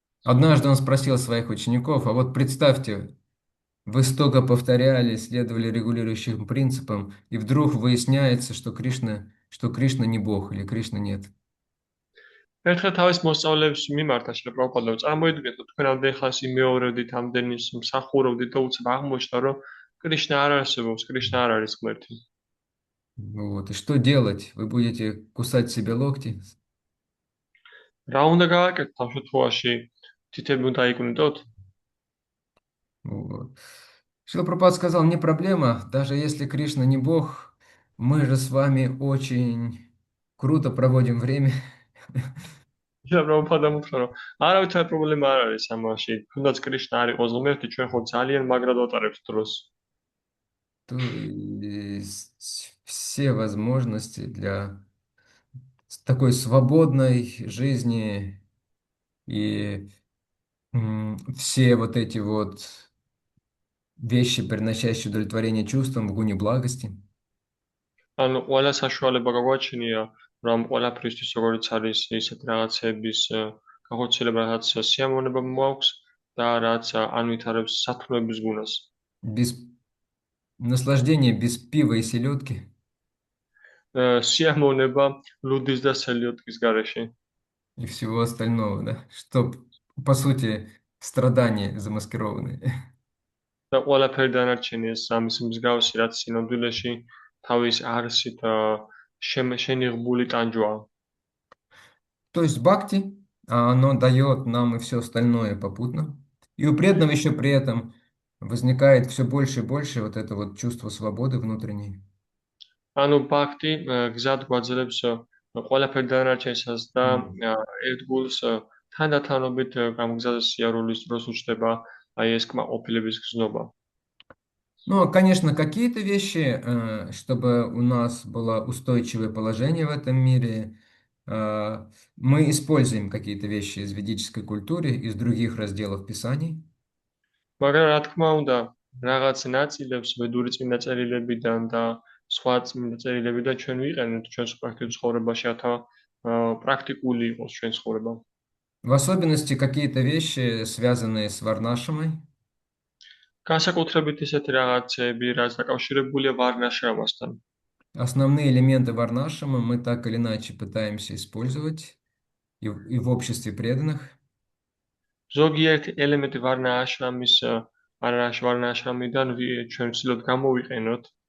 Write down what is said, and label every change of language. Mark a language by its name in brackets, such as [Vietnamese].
[Russian] Однажды он спросил своих учеников, а вот представьте, вы столько повторяли, следовали регулирующим принципам, и вдруг выясняется, что Кришна не Бог или Кришны нет. [Georgian] ერთხელ თავის მოსწავლეებს მიმართა შეპროპადო, წარმოიდგინეთ, რომ თქვენ ამდენ ხანს იმეორებდით, ამდენი მსახურობდით და უცებ აღმოჩნდა, რომ კრიშნა არ არსებობს, კრიშნა არ არის ღმერთი. [Russian] Вот, и что делать? Вы будете кусать себе локти? [Georgian] რა უნდა გავაკეთოთ ამ შემთხვევაში? თითები უნდა იკვნიტოთ? [Russian] Вот. Шрила Прабхупада сказал, не проблема, даже если Кришна не Бог, мы же с вами очень круто проводим время. [Georgian] იშა პრაბჰუპადამ უთხრა რომ არავითარი პრობლემა არ არის ამაში. თუნდაც კრიშნა არ იყოს ღმერთი, ჩვენ ხო ძალიან მაგრად ვატარებთ დროს. [Russian] То есть все возможности для такой свободной жизни и все вот эти вот вещи, приносящие удовлетворение чувствам в гуне благости. [Georgian] ანუ ყველა საშუალება გაგვაჩნია, რომ ყველაფრისთვის როგორც არის ისეთ რაღაცების გახორციელება, რაც სიამოვნება მოაქვს და რაც ანვითარებს სათნოების გუნას. [Russian] Без наслаждения, без пива и селедки. [Georgian] სიამოვნება ლუდის და სელიოტკის გარეშე. [Russian] И всего остального, да? Что, по сути, страдания замаскированные. [Georgian] და ყველაფერი დანარჩენია ამის მსგავსი, რაც სინამდვილეში თავის არსით შენიღბული ტანჯვაა. [Russian] То есть бхакти, оно дает нам и все остальное попутно. И у преданного еще при этом возникает все больше и больше вот это вот чувство свободы внутренней. [Georgian] ანუ ბაქტი გზად გვაძლევს ყველაფერი დანარჩენსაც და ერთგულს თანდათანობით გამგზავროს სიარულის დროს უჩნდება აი ეს კმაყოფილების გზნობა. [Russian] Ну, конечно, какие-то вещи, чтобы у нас было устойчивое положение в этом мире, мы используем какие-то вещи из ведической культуры, из других разделов Писаний. [Georgian] მაგრამ რა თქმა უნდა, რაღაც ნაწილებს ვედური წმინდა წერილებიდან და სხვა წმინდა წერილებიდან ჩვენ ვიყენებთ ჩვენს პრაქტიკულ ცხოვრებაში, რათა პრაქტიკული იყოს ჩვენს ცხოვრება. [Russian] В особенности какие-то вещи, связанные с Варнашамой. [Georgian] განსაკუთრებით ისეთი რაღაცები, რაც დაკავშირებულია ვარნაშრამასთან. [Russian] Основные элементы Варнашамы мы так или иначе пытаемся использовать и в обществе преданных. [Georgian] ზოგიერთი ელემენტი ვარნაშრამიდან ჩვენ ვცდილობთ გამოვიყენოთ.